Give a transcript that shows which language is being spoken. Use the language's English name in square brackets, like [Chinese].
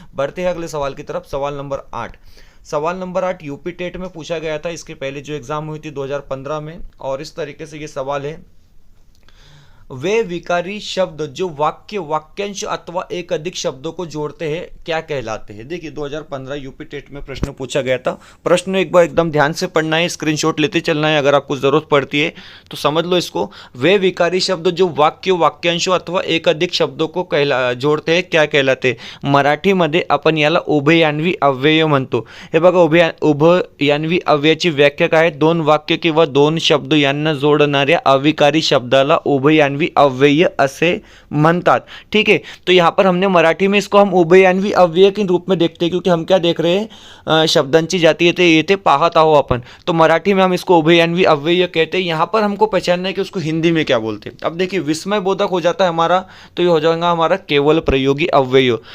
[Hindi] बढ़ते हैं अगले सवाल की तरफ। सवाल नंबर 8। सवाल नंबर 8 यूपी टेट में पूछा गया था, इसके पहले जो एग्जाम हुई थी 2015 में, और इस तरीके से ये सवाल है, वे विकारी शब्द जो वाक्यांश अथवा एक अधिक शब्दों को जोड़ते हैं क्या कहलाते हैं। देखिए 2015 यूपी टेट में प्रश्न पूछा गया था। प्रश्न एक बार एकदम ध्यान से पढ़ना है, स्क्रीनशॉट लेते चलना है, अगर आपको जरूरत पड़ती है तो समझ लो इसको। वे विकारी शब्द जो वाक्यांशों अथवा एक अधिक शब्दों को जोड़ते हैं क्या कहलाते। [Marathi] मराठीमध्ये आपण याला उभयान्वी अव्यय म्हणतो। हे बघा उभयान्वी अव्ययाची व्याख्या काय आहे, 2 वाक्य किंवा 2 शब्द यांना जोडणाऱ्या अविकारी शब्दाला उभयान्वी अव्यय असे म्हणतात। [Hindi] ठीक है, तो यहाँ पर हमने मराठी में इसको हम उभयान्वी अव्यय के रूप में देखते हैं, क्योंकि हम क्या देख रहे हैं, [Marathi] शब्दांची जाती येते पाहत आहो आपण, [Hindi] तो मराठी में हम इसको उभयान्वी अव्यय कहते हैं। यहाँ पर हमको पहचानना है कि उसको हिंदी में क्या बोलते हैं। अब देखिए विस्मय बोधक हो जाता है हमारा, तो ये हो जाएगा हमारा केवल प्रयोगी अव्यय।